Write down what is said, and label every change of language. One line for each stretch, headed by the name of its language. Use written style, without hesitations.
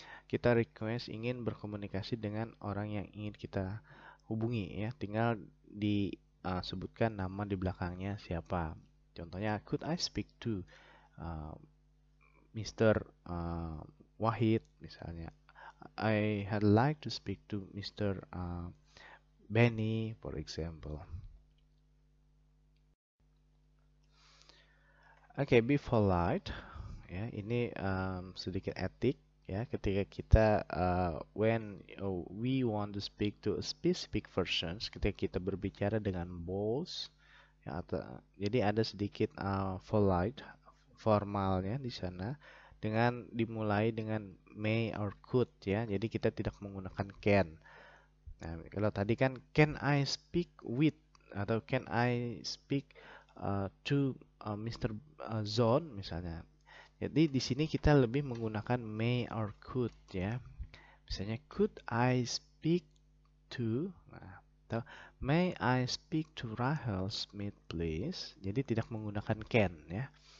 Indonesian: kita request ingin berkomunikasi dengan orang yang ingin kita hubungi ya, tinggal disebutkan nama di belakangnya siapa. Contohnya,
English: could I speak to uh, Mr. Wahid
Indonesian: misalnya.
English: I had like to speak to Mr. Benny, for example.
Indonesian: Oke,
English: be polite.
Indonesian: Ya, ini sedikit etik ya. Ketika kita
English: when we want to speak to a specific persons,
Indonesian: ketika kita berbicara dengan bos, ya, atau jadi ada sedikit polite, formalnya di sana, dengan dimulai dengan
English: may or could
Indonesian: ya. Jadi kita tidak menggunakan can. Nah, kalau tadi kan
English: can I speak with
Indonesian: atau
English: can I speak to Mr.
Indonesian: Zon misalnya. Jadi di sini kita lebih menggunakan
English: may or could
Indonesian: ya. Misalnya
English: could I speak to
Indonesian: nah, atau
English: may I speak to Rahel Smith please.
Indonesian: Jadi tidak menggunakan can ya.